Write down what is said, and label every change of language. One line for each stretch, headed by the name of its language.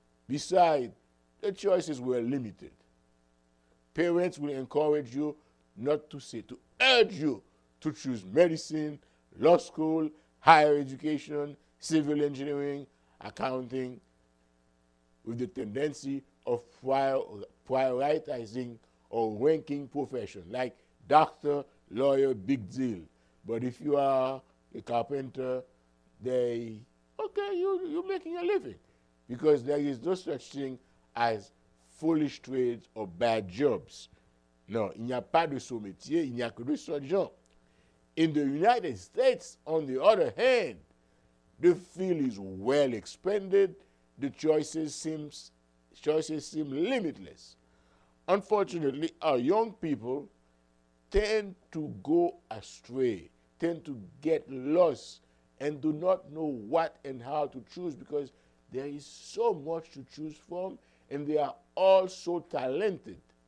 English: Besides, the choices were limited. Parents will encourage you not to say, to urge you to choose medicine, law school, higher education, civil engineering, accounting, with the tendency of prioritizing or ranking profession, like doctor, lawyer, big deal. But if you are a carpenter, you're making a living. Because there is no such thing as foolish trades or bad jobs.
French: Non, il n'y a pas de sot métier, il n'y a que de sots gens.
English: In the United States, on the other hand, the field is well expanded, the choices seem limitless. Unfortunately, our young people tend to go astray, tend to get lost, and do not know what and how to choose because there is so much to choose from, and they are all so talented.